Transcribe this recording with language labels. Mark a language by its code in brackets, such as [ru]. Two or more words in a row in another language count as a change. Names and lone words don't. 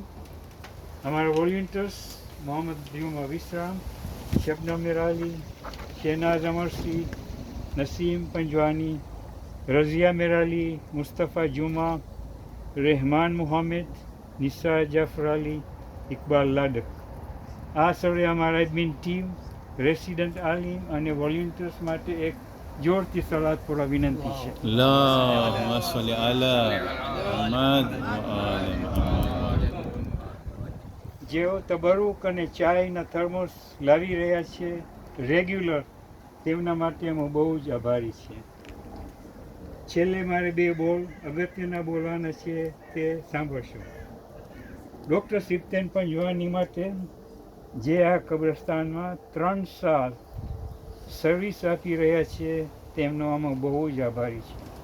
[gu] અમારા વોલિયન્ટર્સ મોહમ્મદ દિયુમા વિશ્રામ, શબનમ મેરાલી, શેનાઝ અમરસી, નસીમ પંજવાની, રઝિયા મેરાલી, મુસ્તફા જુમા, રહેમાન મુહમ્મદ, નિસા જાફર અલી, ઇકબાલ લાડક. આ સર્વે અમારા એડમિન ટીમ, રેસિડન્ટ આલિમ અને વોલિયન્ટર્સ માટે એક જોરથી સલાદપૂર્વક વિનંતી છે. [ar] اللهم صل على محمد وآل محمد. [gu] જેઓ તબરુક અને ચાયના થર્મોસ લાવી રહ્યા છે રેગ્યુલર, તેમના માટે હું બહુ જ આભારી છે. છેલ્લે મારે 2 બોલ અગત્યના બોલવાના છે, તે સાંભળશો. ડૉક્ટર સિપ્તેન પંજવાની માટે જે આ કબ્રસ્તાનમાં 3 સાલ સર્વિસ આપી રહ્યા છે તેમનો અમે બહુ જ આભારી છે.